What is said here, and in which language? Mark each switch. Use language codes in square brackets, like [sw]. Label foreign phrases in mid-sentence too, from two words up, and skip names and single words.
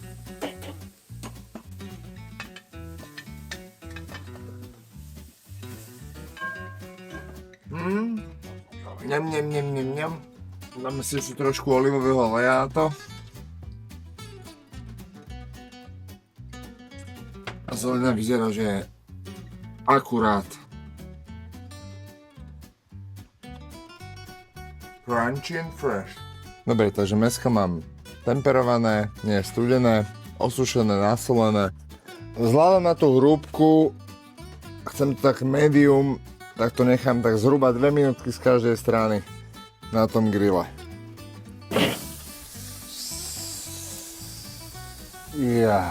[sk] Ňam. Dáme si ešte trošku olivového oleja na to. A zelenina vyzerá, že je akurát. [en] Crunchy and fresh. [sk] Dobre, takže mäsko mám temperované, nie studené, osušené, nasolené. Vzhľadom na tú hrúbku, chcem to tak medium, tak to nechám tak zhruba 2 minútky z každej strany na tom grille. Ja.